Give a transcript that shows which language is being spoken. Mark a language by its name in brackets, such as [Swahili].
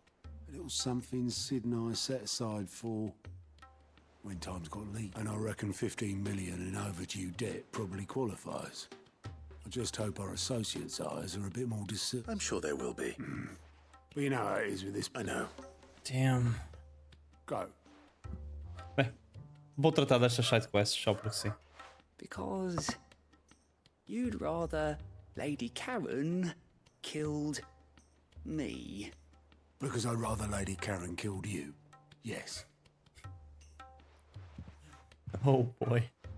[English] A little something Sid and I set aside for when times got lean. And I reckon 15 million in overdue debt probably qualifies. I just hope our associates' eyes are a bit more discerning. I'm sure they will be. But you know how it is with this. I know. Damn. Go. [Portuguese] Bem, vou tratar destas side quests só porque sim. [English] Because you'd rather Lady Karen killed me. Because I'd rather Lady Karen killed you. Yes. Oh boy.